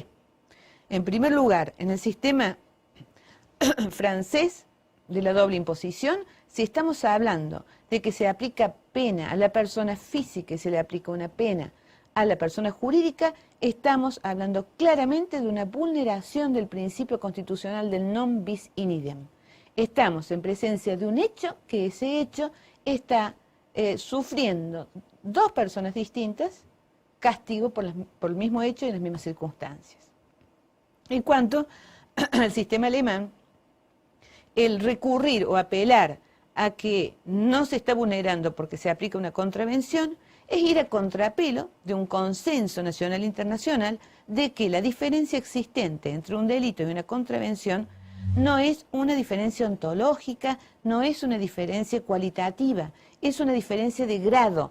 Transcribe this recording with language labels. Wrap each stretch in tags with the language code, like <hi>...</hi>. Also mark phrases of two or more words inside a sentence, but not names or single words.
<es>En primer lugar, en el sistema francés de la doble imposición, si estamos hablando de que se aplica pena a la persona física y se le aplica una pena a la persona jurídica, estamos hablando claramente de una vulneración del principio constitucional del</es> <la>non bis in idem.</la> <es>Estamos en presencia de un hecho que ese hecho está sufriendo dos personas distintas castigo por el mismo hecho y en las mismas circunstancias. En cuanto al sistema alemán, el recurrir o apelar a que no se está vulnerando porque se aplica una contravención es ir a contrapelo de un consenso nacional e internacional de que la diferencia existente entre un delito y una contravención no es una diferencia ontológica, no es una diferencia cualitativa, es una diferencia de grado.</es>